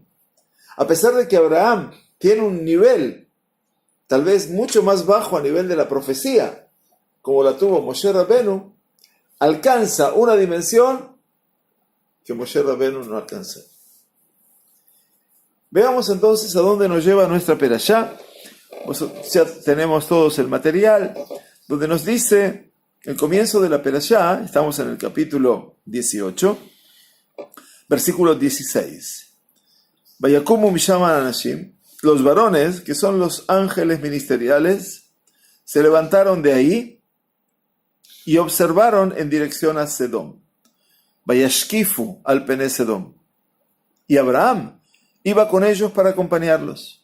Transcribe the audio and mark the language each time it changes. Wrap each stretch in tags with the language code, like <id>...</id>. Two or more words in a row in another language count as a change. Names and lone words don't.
<es>A pesar de que Abraham tiene un nivel, tal vez mucho más bajo a nivel de la profecía, como la tuvo</es> <he>משה רבינו,</he> <es>alcanza una dimensión que</es> <he>משה רבינו</he> <es>no alcanza. Veamos entonces a dónde nos lleva nuestra perashá. Ya tenemos todos el material, donde nos dice el comienzo de la perashá, estamos en el capítulo 18, versículo 16.</es> <he>ויקומו משם האנשים,</he> <es>los varones, que son los ángeles ministeriales, se levantaron de ahí y observaron en dirección a Sedom.</es> <he>וישקיפו על פני סדום.</he> <es>Y Abraham iba con ellos para acompañarlos.</es>